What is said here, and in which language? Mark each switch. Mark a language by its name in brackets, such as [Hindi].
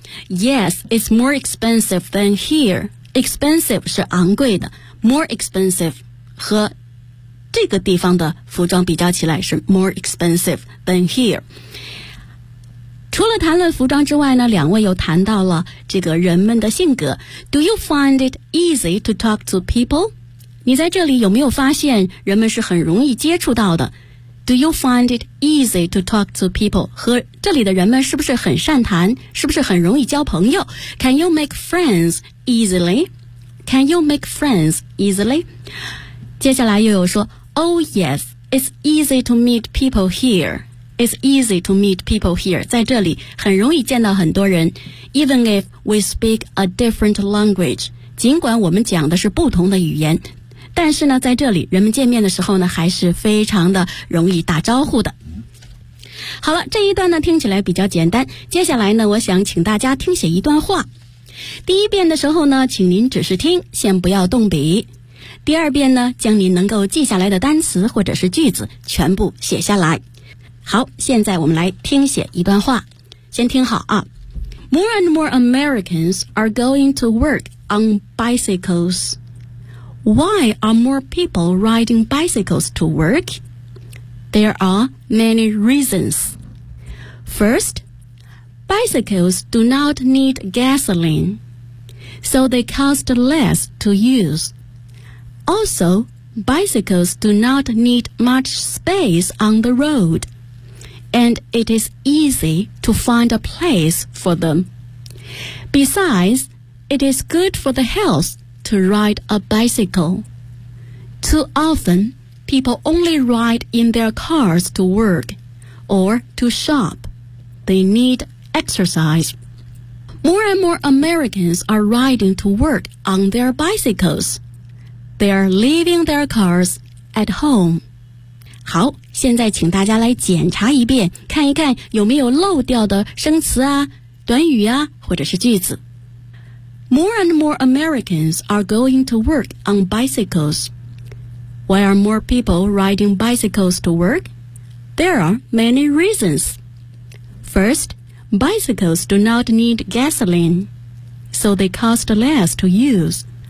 [English] Yes, it's more expensive than here. Expensive [Chinese] 是昂贵的 [English] ,more expensive [Chinese] 和这个地方的服装比较起来是 [English] more expensive than here。 [Chinese] 除了谈论服装之外呢，两位又谈到了这个人们的性格。 [English] Do you find it easy to talk to people? [Chinese] 你在这里有没有发现人们是很容易接触到的？ [English] Do you find it easy to talk to people? [Chinese] 和这里的人们是不是很善谈？是不是很容易交朋友？ [English] Can you make friends easily? Can you make friends easily? [Chinese] 接下来又有说 [English] Oh yes, it's easy to meet people here. It's easy to meet people here. [Chinese] 在这里很容易见到很多人。 [English] Even if we speak a different language. [Chinese] 尽管我们讲的是不同的语言。但是呢，在这里人们见面的时候呢，还是非常的容易打招呼的。好了，这一段呢听起来比较简单，接下来呢我想请大家听写一段话。第一遍的时候呢，请您只是听，先不要动笔。第二遍呢，将您能够记下来的单词或者是句子全部写下来。好，现在我们来听写一段话，先听好啊。 [English] More and more Americans are going to work on bicyclesWhy are more people riding bicycles to work? There are many reasons. First, bicycles do not need gasoline, so they cost less to use. Also, bicycles do not need much space on the road, and it is easy to find a place for them. Besides, it is good for the health. To ride a bicycle. Too often, people only ride in their cars to work or to shop. They need exercise. More and more Americans are riding to work on their bicycles. They are leaving their cars at home. [Chinese] 好，现在请大家来检查一遍，看一看有没有漏掉的生词啊、短语啊，或者是句子。 [English] More and more Americans are going to work on bicycles. Why are more people riding bicycles to work? There are many reasons. First, bicycles do not need gasoline, so they cost less to use.